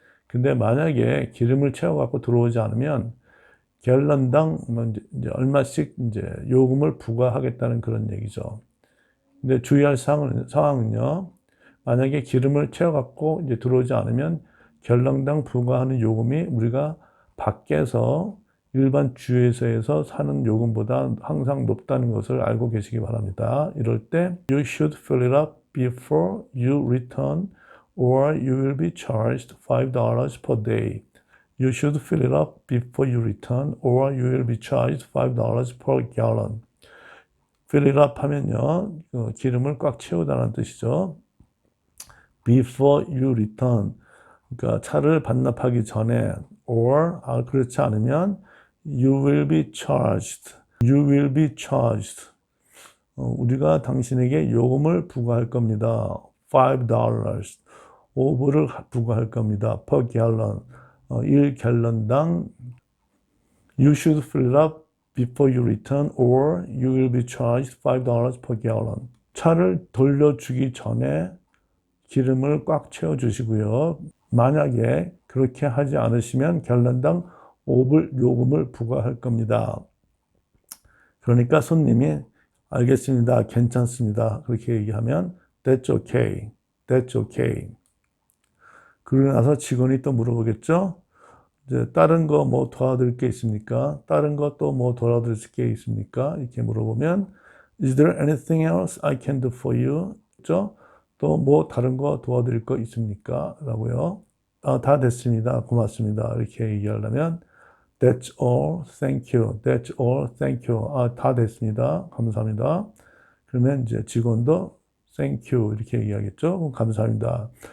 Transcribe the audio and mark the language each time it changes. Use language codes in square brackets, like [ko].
[ko] 근데 만약에 기름을 채워 갖고 들어오지 않으면 갤런당 이제 얼마씩 이제 요금을 부과하겠다는 그런 얘기죠. 근데 주의할 상황은요. 만약에 기름을 채워 갖고 이제 들어오지 않으면 갤런당 부과하는 요금이 우리가 밖에서 일반 주유소에서 사는 요금보다 항상 높다는 것을 알고 계시기 바랍니다. [en] 이럴 때 You should fill it up before you return or you will be charged $5 per day. You should fill it up before you return or you will be charged $5 per gallon. Fill it up 하면요. [ko] 기름을 꽉 채우다는 뜻이죠. Before you return. 그러니까 차를 반납하기 전에 or 그렇지 않으면 you will be charged. [en] You will be charged. [ko] 우리가 당신에게 요금을 부과할 겁니다. $5. 5불을 부과할 겁니다. per gallon. [en] 1갤런당 You should fill it up before you return or you will be charged $5 per gallon. [ko] 차를 돌려주기 전에 기름을 꽉 채워주시고요. 만약에 그렇게 하지 않으시면 갤런당 5불 요금을 부과할 겁니다. 그러니까 손님이 알겠습니다. 괜찮습니다. [en] 그렇게 얘기하면 That's okay. That's okay. [ko] 그러고 나서 직원이 또 물어보겠죠. 이제 다른 거 뭐 도와드릴 게 있습니까? 다른 거 또 뭐 도와드릴 게 있습니까? [en] 이렇게 물어보면 Is there anything else I can do for you? [ko] 또 뭐 다른 거 도와드릴 거 있습니까? 라고요. 다 됐습니다. 고맙습니다. [en] 이렇게 얘기하려면 That's all. Thank you. That's all. Thank you. 다 됐습니다. 감사합니다. [ko] 그러면 이제 직원도 Thank you. 이렇게 얘기하겠죠. 감사합니다.